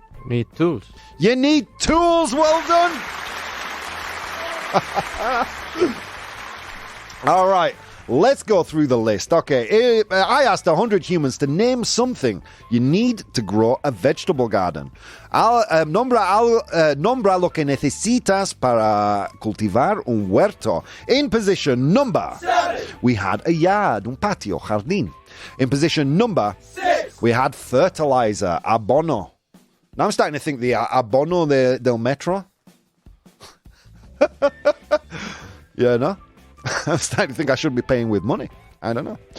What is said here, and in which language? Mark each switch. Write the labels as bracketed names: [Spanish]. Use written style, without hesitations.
[English] Need tools. You need tools. Well done. All right. Let's go through the list. Okay. I asked 100 humans to name something you need to grow a vegetable garden. [Spanish] Nombra lo que necesitas para cultivar un huerto. [English] In position number 7, we had a yard, [Spanish] un patio, jardín. [English] In position number 6, we had fertilizer, [Spanish] abono. [English] Now I'm starting to think the [Spanish] abono del metro. [English] No? I'm starting to think I should be paying with money. I don't know.